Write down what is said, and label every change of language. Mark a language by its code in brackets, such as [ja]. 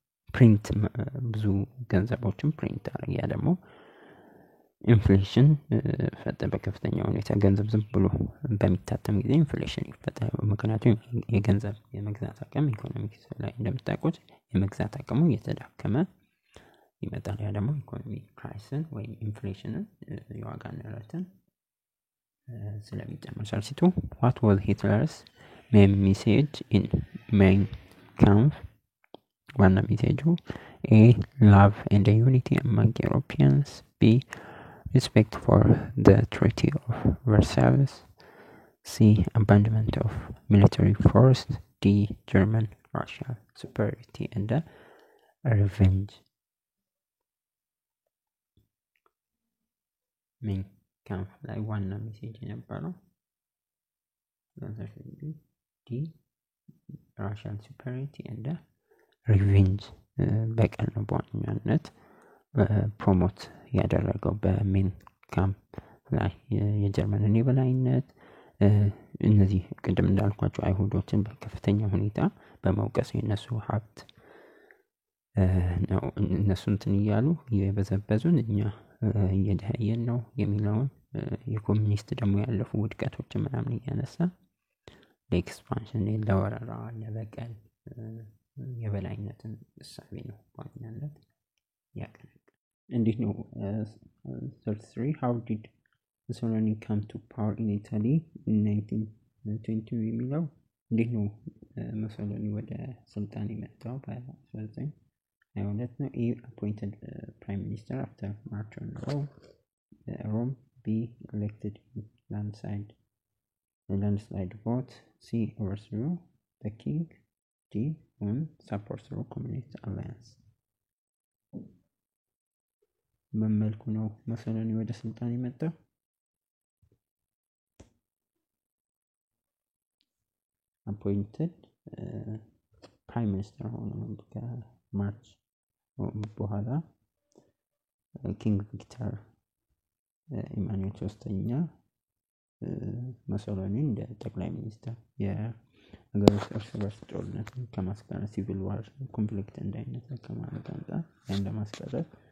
[am] ፕሪንት ብዙ ገንዘቦችን ፕሪንት አደረገ። ያ ደግሞ ኢንፍሌሽን ፈጠረ በከፍተኛ ሁኔታ። ገንዘብ ዝም ብሎ በሚታተም ጊዜ ኢንፍሌሽን ይፈጠራል። ምክንያቱም የገንዘብ የመግዛት አቅም ኢኮኖሚክስ ላይ እንደምታውቁት የመግዛት አቅሙ እየተዳከመ ይመጣል። ያ ደግሞ ኢኮኖሚ ክራይሲስን ወይም ኢንፍሌሽንን የዋጋ ንረትን ስለሚጨምር ሳልሲቱ [en] what was Hitler's main message in Mein Kampf? [am] ዋና ሜሴጁ [en] A love and unity among Europeans, B respect for the Treaty of Versailles, C abandonment of military force, D German Russia superiority and revenge. [am] Mein Kampf ላይ ዋና ሜሴጅ የነበረው [en] D Russian superiority and revenge [am] በቀል ነው በዋናነት ፕሮሞት ያደረገው በሜን ካምፕ ላይ የጀርመንን የበላይነት እነዚህ ቅድም እንዳልኳቸው አይሁዶችን በከፍተኛ ሁኔታ በመውቀስ የነሱ ሀብት ነው እነሱን እንትን እያሉ የበዘበዙን እኛ እየደህየን ነው የሚለውን የኮሚኒስት ደግሞ ያለፉ ውድቀቶችን ምናምን እያነሳ ለኤክስፓንሽን ለወረራ ለበቀል የበላይነትን እሳቤ ነው በዋናነት ያቀረበ። እንዴት ነው [en] 33 how did Mussolini come to power in Italy in 1922 [am] የሚለው እንዴት ነው ሙሶሊኒ ወደ ስልጣን የመጣው በ1922 ነው? [en] A appointed prime minister after March on Rome, B elected landslide vote, C overthrew the king, D support through communist alliance. [am] በመልኩ ነው ሙሶሊኒ ወደ ስልጣን የመጣው? [en] appointed prime minister [am] ሆኖ ከማርች በኋላ ኪንግ ቪክተር ኢማኑኤል ሶስተኛ ሙሶሊኒ እንደ ጠቅላይ ሚኒስትር የሀገር ውስጥ እርስ በርስ ጦርነትን ከማስቀረት ሲቪል ዋር ኮንፍሊክት እንዳይነሳ ከማለት አንጻር ያን ለማስቀረት